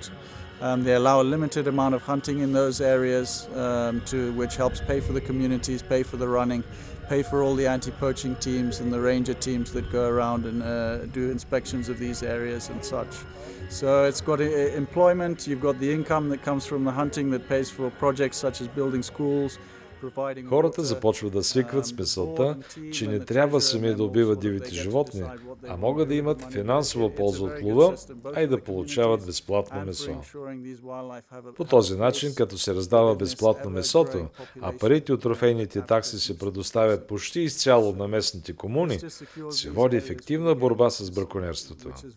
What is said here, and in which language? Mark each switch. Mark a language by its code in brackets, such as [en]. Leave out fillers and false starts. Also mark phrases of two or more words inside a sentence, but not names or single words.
[en] They allow a limited amount of hunting in those areas, which helps pay for the communities, pay for the running, pay for all the anti-poaching teams and the ranger teams that go around and do inspections of these areas and such. So it's got employment, you've got the income that comes from the hunting that pays for projects such as building schools. [bg] Хората започват да свикват с мисълта, че не трябва сами да убиват дивите животни, а могат да имат финансова полза от лова, а и да получават безплатно месо. По този начин, като се раздава безплатно месото, а парите от трофейните такси се предоставят почти изцяло на местните комуни, се води ефективна борба с браконьерството.